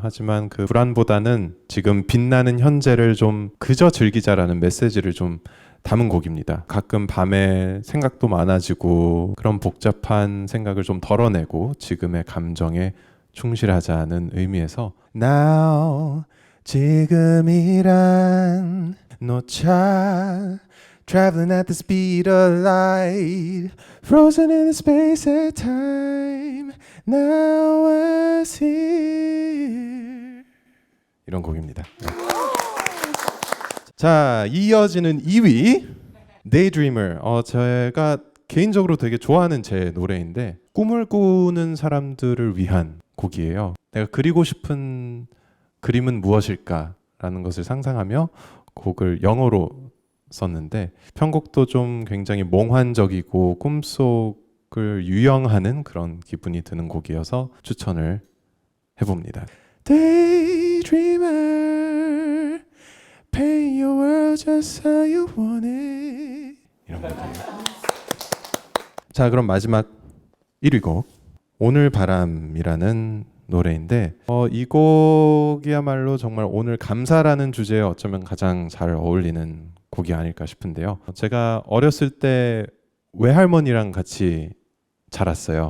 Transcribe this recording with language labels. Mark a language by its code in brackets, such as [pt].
[ko] 하지만 그 불안보다는 지금 빛나는 현재를 좀 그저 즐기자라는 메시지를 좀 담은 곡입니다. 가끔 밤에 생각도 많아지고 그런 복잡한 생각을 좀 덜어내고 지금의 감정에 충실하자는 의미에서 Now 지금이란 놓자 [en] traveling at the speed of light, frozen in the space and time. Now I see. [ko] 이런 곡입니다. 네. 자, 이어지는 2위 Daydreamer. 제가 개인적으로 되게 좋아하는 제 노래인데 꿈을 꾸는 사람들을 위한 곡이에요. 내가 그리고 싶은 그림은 무엇일까라는 것을 상상하며 곡을 영어로 썼는데 편곡도 좀 굉장히 몽환적이고 꿈속을 유영하는 그런 기분이 드는 곡이어서 추천을 해봅니다. [en] Daydreamer, paint your world just how you want it. [ko] 이런 곡이에요. 자, 그럼 마지막 1위 곡 오늘 바람이라는 노래인데 이 곡이야말로 정말 오늘 감사라는 주제에 어쩌면 가장 잘 어울리는 곡이 아닐까 싶은데요. 제가 어렸을 때 외할머니랑 같이 자랐어요.